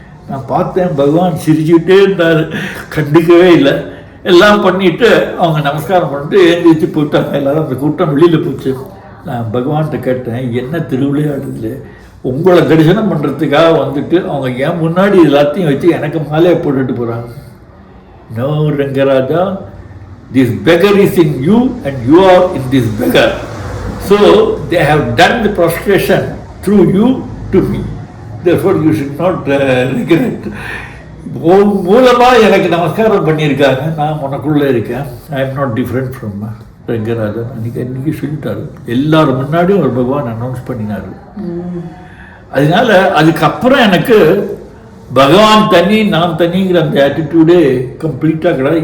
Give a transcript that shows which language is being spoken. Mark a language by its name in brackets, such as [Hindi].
[Tamil] நான் பார்த்தேன், பகவான் சிரிச்சுக்கிட்டே இருந்தார், கண்டுக்கவே இல்லை. எல்லாம் பண்ணிவிட்டு அவங்க நமஸ்காரம் பண்ணிட்டு எழுந்திரிச்சு போயிட்டாங்க. எல்லோரும் அந்த கூட்டம் வெளியில் போச்சு. நான் பகவான்கிட்ட கேட்டேன், என்ன திருவிளையாடுது, உங்களை தரிசனம் பண்ணுறதுக்காக வந்துட்டு அவங்க ஏன் முன்னாடி எல்லாத்தையும் வச்சு எனக்கு மாலையை போட்டுட்டு போகிறாங்க. [English] No Rangaraja, this beggar is in you and you are in this beggar. So they have done the prostration through you to me. Therefore you should not regret. [Tamil] மூலமாக எனக்கு நமஸ்காரம் பண்ணியிருக்காங்க. நான் உனக்குள்ளே இருக்கேன். [English] I am not different from Rangarajan. [Tamil] அன்றைக்கி சொல்லிட்டாரு. எல்லாரும் முன்னாடியும் ஒரு பகவான் அனௌன்ஸ் பண்ணினார். அதனால அதுக்கப்புறம் எனக்கு பகவான் தனி நான் தனிங்கிற அந்த ஆட்டிடியூடே கம்ப்ளீட்டாக கிடையாது.